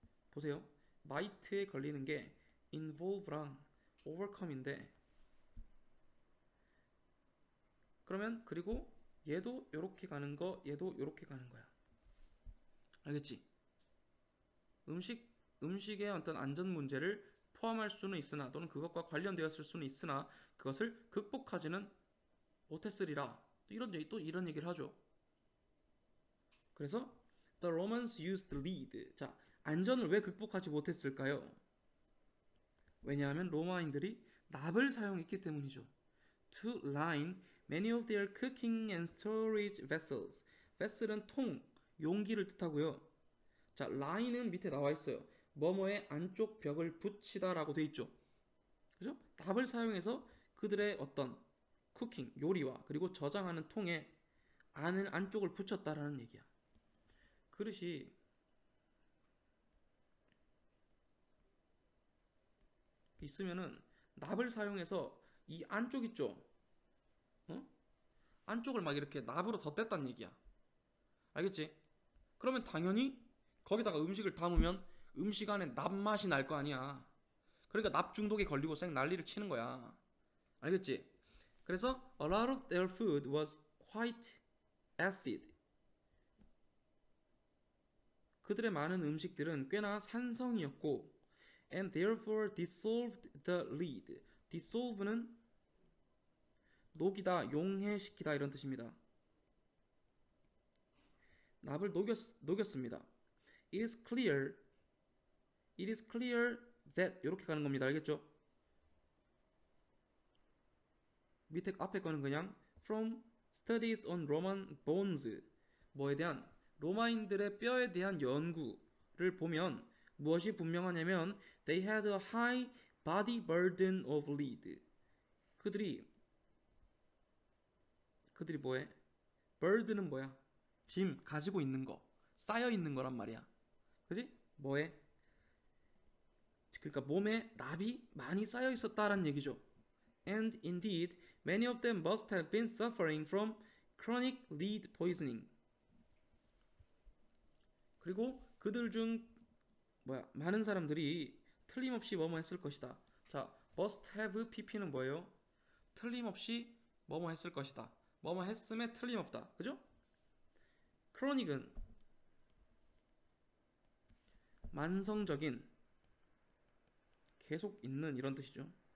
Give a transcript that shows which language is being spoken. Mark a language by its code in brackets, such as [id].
[ko] 보세요. might에 걸리는 게 involve랑 overcome인데 그러면 그리고 얘도 요렇게 가는 거 얘도 요렇게 가는 거야. 알겠지? 음식의 어떤 안전 문제를 포함할 수는 있으나 또는 그것과 관련되었을 수는 있으나 그것을 극복하지는 못했으리라. 또 이런 얘기를 하죠. 그래서 [en] the Romans used lead. [ko] 자, 안전을 왜 극복하지 못했을까요? 왜냐하면 로마인들이 납을 사용했기 때문이죠. [en] To line many of their cooking and storage vessels. [ko] vessel은 통, 용기를 뜻하고요. 자, line은 밑에 나와 있어요. 뭐뭐의 안쪽 벽을 붙이다라고 돼 있죠. 그죠? 납을 사용해서 그들의 어떤 쿠킹, 요리와 그리고 저장하는 통에 안쪽을 붙였다라는 얘기야. 그릇이 있으면은 납을 사용해서 이 안쪽 있죠? 어? 안쪽을 막 이렇게 납으로 덧댔단 얘기야. 알겠지? 그러면 당연히 거기다가 음식을 담으면 음식 안에 납맛이 날 거 아니야. 그러니까 납 중독에 걸리고 쌩 난리를 치는 거야. 알겠지? 그래서 [en] a lot of their food was quite acid. [ko] 그들의 많은 음식들은 꽤나 산성이었고 [en] and therefore dissolved the lead. [ko] dissolve는 녹이다, 용해시키다 이런 뜻입니다. 납을 녹였습니다. [en] It is clear that [ko] 이렇게 가는 겁니다. 알겠죠? 밑에 앞에 거는 그냥 [en] from studies on Roman bones [ko] 뭐에 대한 로마인들의 뼈에 대한 연구를 보면 무엇이 분명하냐면 [en] they had a high body burden of lead. [ko] 그들이 뭐해? burden은 뭐야? 짐 가지고 있는 거, 쌓여 있는 거란 말이야. 그지? 뭐해? 그러니까 몸에 납이 많이 쌓여 있었다라는 얘기죠. [en] And indeed, many of them must have been suffering from chronic lead poisoning. [ko] 그리고 그들 중 많은 사람들이 틀림없이 뭐뭐 했을 것이다. 자, must have pp는 뭐예요? 틀림없이 뭐뭐 했을 것이다. 뭐뭐 했음에 틀림없다. 그죠? chronic은 만성적인 계속 있는 이런 뜻이죠.